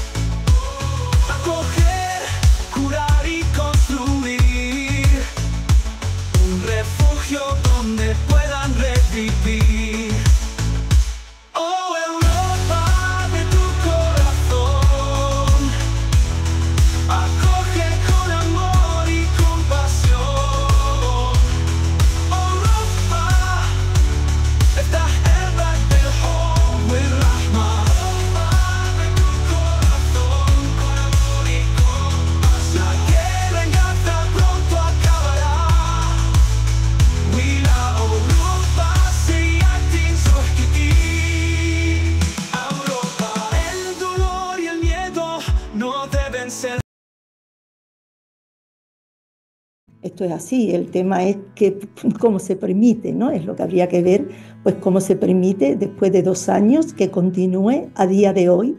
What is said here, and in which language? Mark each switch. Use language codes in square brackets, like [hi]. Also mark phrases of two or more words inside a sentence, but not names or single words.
[es] Acoger, curar y construir un refugio donde puedan revivir. Oh Europa, abre tu corazón, acoge con amor y compasión. Europa, [ar] افتح قلبك بالحب والرحمة. [es] Abre tu corazón con amor y compasión. La guerra en Gaza pronto acabará. [ar] وإلى أوروبا سيأتي نصح جديد. أوروبا. [es] El dolor y el miedo no deben ser. Esto es así, el tema es que cómo se permite, ¿no? Es lo que habría que ver, pues cómo se permite después de 2 años que continúe a día de hoy.